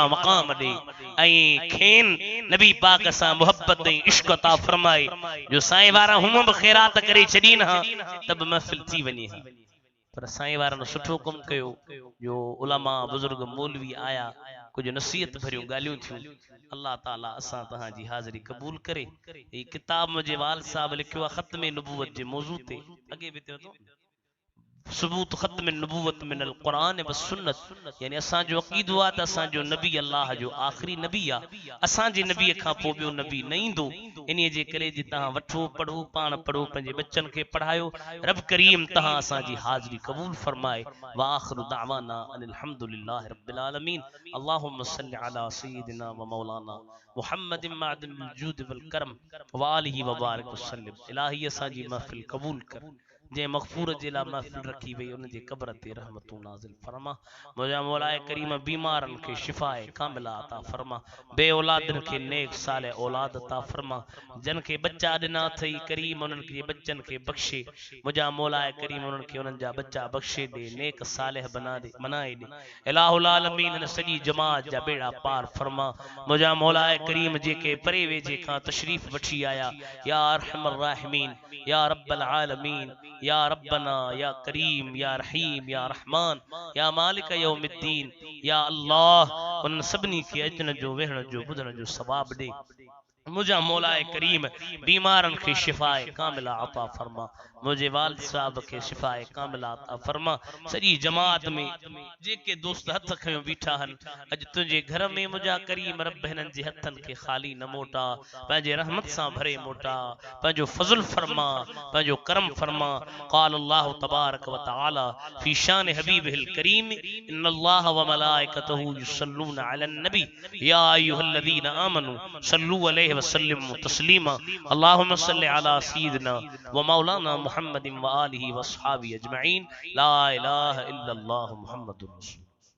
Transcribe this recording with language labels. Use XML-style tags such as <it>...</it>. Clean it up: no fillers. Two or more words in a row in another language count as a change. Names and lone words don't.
<sd>मक़ाम ॾे ऐं खेन नबी पाक सां मुहब्बत ऐं इश्क अता फरमाए जो साईं वारा हुम बि ख़ैरात करे छॾीन हा त बि महफ़िल थी वञे हा पर साईं वारनि सुठो कमु कयो जो उलमा बुज़ुर्ग मौलवी आया कुछ नसीहत भरियूं ॻाल्हियूं थियूं अल्लाह ताला असां तव्हांजी हाज़िरी क़बूल करे ही किताब मुंहिंजे वाल साहब लिखियो आहे ख़त्म नबूवत जे मौज़ू ते अॻे बि थियो सबूत खत्म नबूवत</sd> <ar>من ال</ar> <sd>कुरान व सुन्नत यानी असां जो अकीदो आहे त असां जो नबी अल्लाह जो आखिरी नबी आहे असां जे नबी खां पोइ ॿियो नबी न ईंदो इन्हीअ जे करे जे तव्हां वठो पढ़ो पाण पढ़ो पंहिंजे बच्चन खे पढ़ायो रब करीम तव्हां असां जी हाज़िरी क़बूल फरमाए</sd> <ar>وآخر دعوانا أن الحمد لله رب العالمين اللهم صل على سيدنا ومولانا محمد معدن الجود والكرم وآله وبارك وسلم</ar> <sd>इलाही असां जी महफिल क़बूल कर जे मगफूर जे ला महफिल रखी वई उन जे कब्र ते रहमतूं नाज़िल फरमा। मुझा मौलाए करीम बीमारन के शिफाए कामिला अता फरमा। बे औलादन के नेक साले औलाद अता फरमा। जन के बच्चा दिना थई करीम उनन के बच्चन के बख्शे। मुझा मौलाए करीम उनन के उनन जा बच्चा बख्शे दे, नेक सालेह बना दे, बनाए दे।</sd> <ar>إله العالمين</ar> <sd>सजी जमात जा बेड़ा पार फरमा। मुझा मौलाए करीम जे के परे वेझे खां तशरीफ वठी आया,</sd> <ar>يا أرحم الراحمين يا رب العالمين, يا ربنا يا كريم يا رحيم يا رحمن يا مالك يوم الدين يا الله</ar> <sd>उन सभिनी के अचन जो वेहण जो बुधण जो सवाब दे। मुझा मौलाए करीम बीमारन के शिफाए कामिला अता फरमा। मुझे वालिद साहब के शिफाए कामिला अता फरमा। सजी जमात में जेके दोस्त हथ खयो बीठा हन, अज तुझे घर में मुझा करीम रब हिनन जे हथन के खाली न मोटा, पंहिंजे रहमत सां भरे मोटा, पंहिंजो फज़ल फरमा, पंहिंजो करम फरमा।</sd> <ar>قال الله تبارك وتعالى في شأن الحبيب الكريم إن الله وملائكته يصلون على النبي يا أيها الذين آمنوا صلوا عليه وسلموا تسليما. اللهم صل على سيدنا ومولانا محمد وآله وأصحابه أجمعين. لا إله إلا الله محمد رسول الله.</ar>